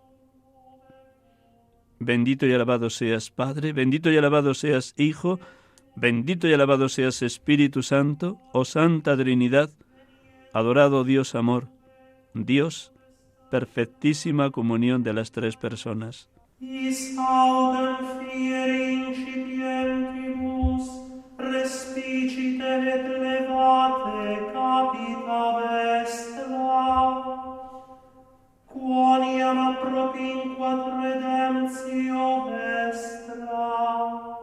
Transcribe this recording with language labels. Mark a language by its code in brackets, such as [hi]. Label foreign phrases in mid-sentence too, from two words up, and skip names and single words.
[es] Bendito y alabado seas, Padre, bendito y alabado seas, Hijo, bendito y alabado seas, Espíritu Santo, oh Santa Trinidad, adorado Dios amor, Dios, perfectísima comunión de las tres personas. [la] Is audem fieri incipientibus, respicite et levate capita vestra, quoniam appropinquat redemptio vestra,